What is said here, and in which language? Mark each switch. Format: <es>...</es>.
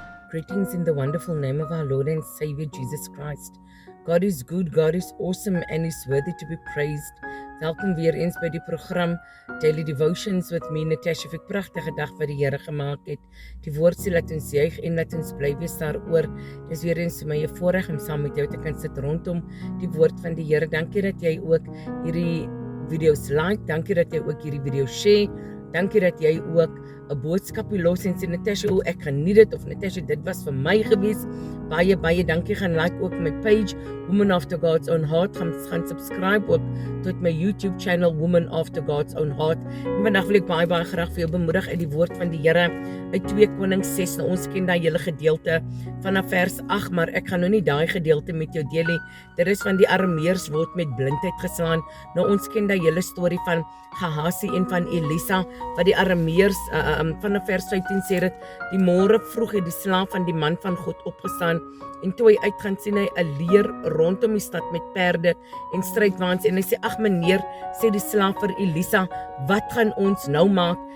<en>Greetings in the wonderful name of our Lord and Savior Jesus Christ. God is good, God is awesome and is worthy to be praised.</en> <af>Welkom weer eens by die program Daily Devotions with me, Natasha. Vir 'n pragtige dag wat die Here gemaak het. Die woord sê laat ons juig en laat ons bly wees daaroor. Dis weer eens vir my 'n voorreg om saam met jou te kan sit rondom die woord van die Here. Dankie dat jy ook hierdie video's like, dankie dat jy ook hierdie video share. Dankie dat jy ook 'n boodskapie los en sê Natasha, ek geniet dit, of Natasha, dit was vir my gewees. Baie dankie. Gaan like ook my page Woman After God's Own Heart. Gaan subscribe ook tot my YouTube channel Woman After God's Own Heart. En vandag wil ek baie graag vir jou bemoedig uit die woord van die Here uit 2 Konings 6. Nou, ons ken daai hele gedeelte vanaf vers 8, maar ek gaan nou nie daai gedeelte met jou deel nie. Dit is van die Arameërs word met blindheid geslaan. Nou, ons ken daai hele storie van Gehazi en van Elisa, wat die Arameërs vanaf vers 15 sê dit, die môre vroeg het die slaaf van die man van God opgestaan, en toe hy uit gaan sien hy 'n leer rondom die stad met perde en strydwaans, en hy sê, ag meneer, sê die slaaf vir Elisa, wat gaan ons nou maak?</af>